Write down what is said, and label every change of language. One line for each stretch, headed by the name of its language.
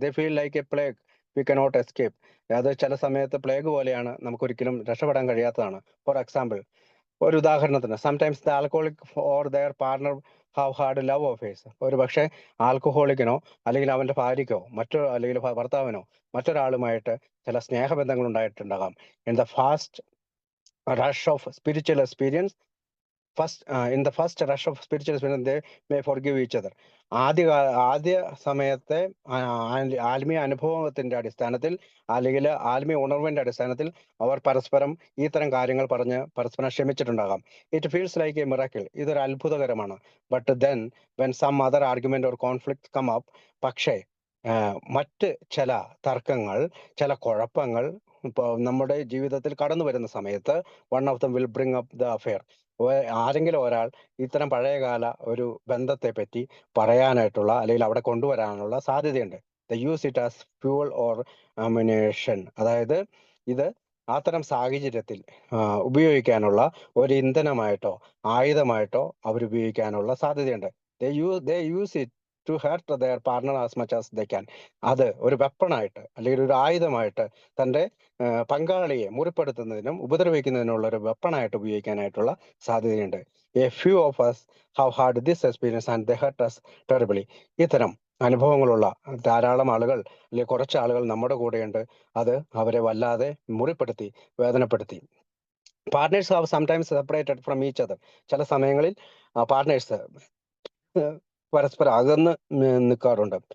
English: They feel like a plague we cannot escape.
Malayalam: അത് ചില സമയത്ത് പ്ലേഗ് പോലെയാണ്, നമുക്കൊരിക്കലും രക്ഷപ്പെടാൻ കഴിയാത്തതാണ്.
English: for example,
Malayalam: ഒരു ഉദാഹരണത്തിന്,
English: Sometimes the alcoholic or their partner have had love affairs.
Malayalam: ഒരു പക്ഷേ ആൽക്കഹോളിക്കിനോ അല്ലെങ്കിൽ അവന്റെ ഭാര്യയ്ക്കോ അല്ലെങ്കിൽ ഭർത്താവിനോ മറ്റൊരാളുമായിട്ട് ചില സ്നേഹബന്ധങ്ങൾ ഉണ്ടായിട്ടുണ്ടാകാം.
English: In the fast rush of spiritual experience in the first rush of spiritual experience, they may forgive each other.
Malayalam: ആദ്യ സമയത്തെ ആത്മീയ അനുഭവത്തിന്റെ അടിസ്ഥാനത്തിൽ അല്ലെങ്കിൽ ആത്മീയ ഉണർവിന്റെ അടിസ്ഥാനത്തിൽ അവർ പരസ്പരം ഇത്തരം കാര്യങ്ങൾ പറഞ്ഞ് പരസ്പരം ക്ഷമിച്ചിട്ടുണ്ടാകാം.
English: It feels like a miracle.
Malayalam: ഇതൊരു അത്ഭുതകരമാണ്.
English: but then when some other argument or conflict come up,
Malayalam: പക്ഷേ മറ്റ് ചില തർക്കങ്ങൾ, ചില കുഴപ്പങ്ങൾ ഇപ്പോൾ നമ്മുടെ ജീവിതത്തിൽ കടന്നു വരുന്ന സമയത്ത്
English: One of them will bring up the affair.
Malayalam: ആരെങ്കിലും ഒരാൾ ഇത്തരം പഴയകാല ഒരു ബന്ധത്തെ പറ്റി പറയാനായിട്ടുള്ള അല്ലെങ്കിൽ അവിടെ കൊണ്ടുവരാനുള്ള സാധ്യതയുണ്ട്.
English: They use it as fuel or ammunition.
Malayalam: അതായത് ഇത് അത്തരം സാഹചര്യത്തിൽ ഉപയോഗിക്കാനുള്ള ഒരു ഇന്ധനമായിട്ടോ ആയുധമായിട്ടോ അവർ ഉപയോഗിക്കാനുള്ള സാധ്യതയുണ്ട്.
English: They use it to hurt their partner as much as they can.
Malayalam: അത് ഒരു വെപ്പണായിട്ട് അല്ലെങ്കിൽ ഒരു ആയുധമായിട്ട് തൻ്റെ പങ്കാളിയെ മുറിപ്പെടുത്തുന്നതിനും ഉപദ്രവിക്കുന്നതിനുള്ള ഒരു വെപ്പണായിട്ട് ഉപയോഗിക്കാനായിട്ടുള്ള സാധ്യതയുണ്ട്.
English: A few of us have had this experience and they hurt us terribly.
Malayalam: ഇത്തരം അനുഭവങ്ങളുള്ള ധാരാളം ആളുകൾ അല്ലെങ്കിൽ കുറച്ച് ആളുകൾ നമ്മുടെ കൂടെയുണ്ട്. അത് അവരെ വല്ലാതെ മുറിപ്പെടുത്തി, വേദനപ്പെടുത്തി.
English: Partners have sometimes separated from each other.
Malayalam: ചില സമയങ്ങളിൽ പാർട്ട്നേഴ്സ് പരസ്പരം അകന്ന് നിൽക്കാറുണ്ട്.